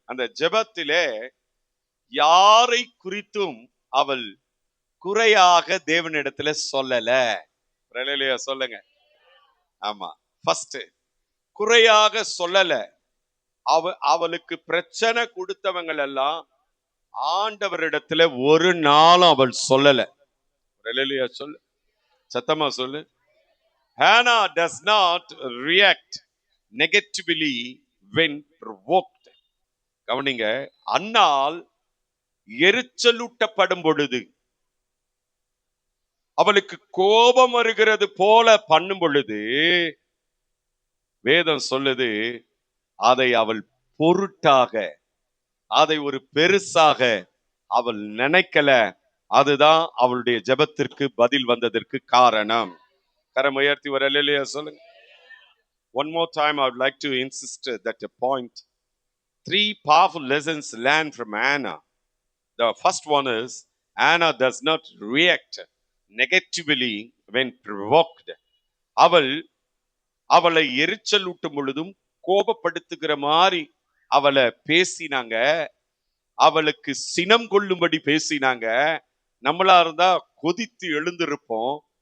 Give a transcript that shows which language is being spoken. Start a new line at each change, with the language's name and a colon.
Tamil: அந்த ஜெபத்திலே யாரை குறித்தும் அவள் குறையாக தேவனிடத்துல சொல்லல. சொல்லுங்க. ஆமா, ஃபர்ஸ்ட் குறையாக சொல்லல. அவளுக்கு பிரச்சனை கொடுத்தவங்க எல்லாம் ஆண்டவரிடத்துல ஒரு நாளும் அவள் சொல்லல. சொல்லு, சத்தமா சொல்லு.
English: Hannah does not react negatively when provoked.
Tamil: கவனிங்க, அன்னாள் எரிச்சலூட்டப்படும் பொழுது, அவளுக்கு கோபம் வருகிறது போல பண்ணும் பொழுது வேதம் சொல்லுது, அதை அவள் பொருட்டாக, அதை ஒரு பெருசாக அவள் நினைக்கல. அதுதான் அவளுடைய ஜெபத்திற்கு பதில் வந்ததற்கு காரணம். கரம் உயர்த்தி ஒரு அல்லேலூயா சொல்லுங்க.
English: One more time I would like to insist that a point. 3 powerful lessons learned from Anna. The first one is Anna does not react negatively when provoked.
Tamil: அவளை எரிச்சல் ஊட்டும் பொழுதும் கோபப்படுத்துகிற மாதிரி அவளை பேசினாங்க. அவளுக்கு சினம் கொள்ளும்படி பேசினாங்க. நம்மளா இருந்தா கொதித்து எழுந்திருப்போம்.